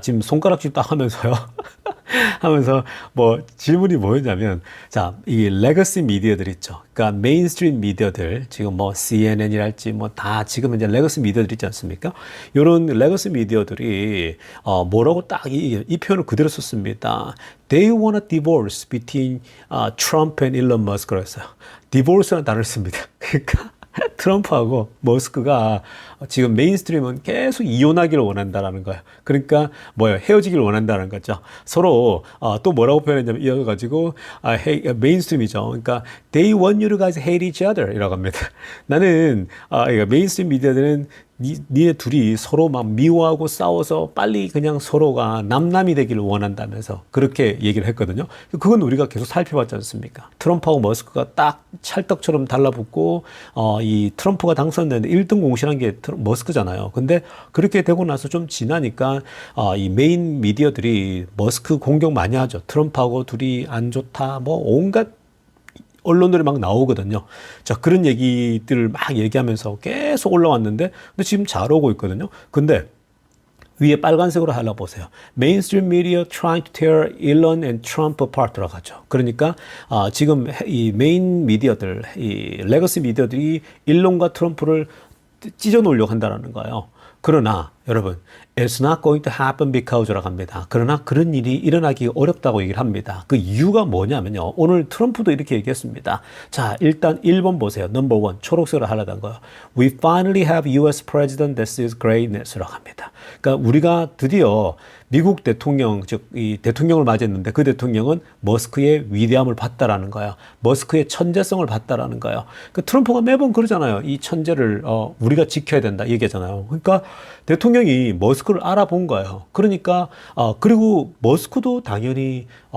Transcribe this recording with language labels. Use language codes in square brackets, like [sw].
[ko] 지금 손가락질 딱 하면서요. 하면서 뭐 질문이 뭐였냐면, 자, 이 레거시 미디어들 있죠. 그러니까 메인스트림 미디어들, 지금 뭐 CNN이랄지 뭐 다 지금 이제 레거시 미디어들 있지 않습니까? 이런 레거시 미디어들이 뭐라고 딱 이 표현을 그대로 썼습니다. [en] They want a divorce between Trump and Elon Musk [ko] 그랬어요. divorce라는 단어를 씁니다. 그러니까 트럼프하고 머스크가 지금 메인스트림은 계속 이혼하기를 원한다라는 거예요. 그러니까 뭐예요? 헤어지기를 원한다는 거죠. 서로 또 뭐라고 표현했냐면 이어가지고 메인스트림이죠. 그러니까 [en] they want you guys hate each other [ko] 이라고 합니다. 나는 메인스트림 미디어들은 니네 둘이 서로 막 미워하고 싸워서 빨리 그냥 서로가 남남이 되기를 원한다면서 그렇게 얘기를 했거든요. 그건 우리가 계속 살펴봤지 않습니까? 트럼프하고 머스크가 딱 찰떡처럼 달라붙고 이 트럼프가 당선되는데 1등 공신한 게 머스크잖아요. 근데 그렇게 되고 나서 좀 지나니까 이 메인 미디어들이 머스크 공격 많이 하죠. 트럼프하고 둘이 안 좋다 뭐 온갖 언론들이 막 나오거든요. 자, 그런 얘기들을 막 얘기하면서 계속 올라왔는데, 근데 지금 잘 오고 있거든요. 근데 위에 빨간색으로 하나 보세요. [en] Mainstream media trying to tear Elon and Trump apart [ko] 라고 하죠. 그러니까 지금 이 메인 미디어들, 이 레거시 미디어들이 일론과 트럼프를 찢어 놓으려고 한다는 거예요. 그러나 여러분, [en] it's not going to happen because [ko] 라고 합니다. 그러나 그런 일이 일어나기 어렵다고 얘기를 합니다. 그 이유가 뭐냐면요. 오늘 트럼프도 이렇게 얘기했습니다. 자, 일단 1번 보세요. 넘버 1, 초록색으로 하려던 거요. [en] We finally have US president that sees greatness [ko] 라고 합니다. 그러니까 우리가 드디어 미국 대통령, 즉 이 대통령을 맞이했는데 그 대통령은 머스크의 위대함을 봤다라는 거예요. 머스크의 천재성을 봤다라는 거예요. 그 트럼프가 매번 그러잖아요. 이 천재를 우리가 지켜야 된다 얘기하잖아요. 그러니까 대통령이 머스크를 알아본 거예요. 그러니까 그리고 머스크도 당연히